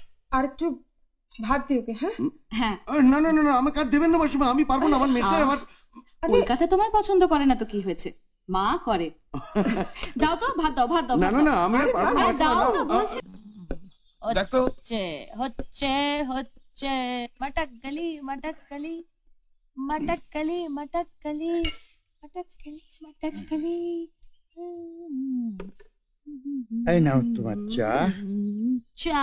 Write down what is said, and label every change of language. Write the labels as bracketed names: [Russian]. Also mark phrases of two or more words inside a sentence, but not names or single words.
[Bangla] আর একটু ভাত দিই ওকে। হ্যাঁ হ্যাঁ না না না না, আমাকে আর দেবেন না মাসিমা, আমি পারবো না, আমার মেশার আমার। কলকাতা তোমায় পছন্দ করে না তো কি হয়েছে, মা করে। দাও তো ভাত দাও, ভাত দাও। না না না, আমি আর পারবো না। দাও না বলছি। দেখ তো হচ্ছে হচ্ছে হচ্ছে মটক গলি মটক গলি মটক গলি মটক গলি মটক গলি মটক গলি। এই নাও তোমার চা, চা।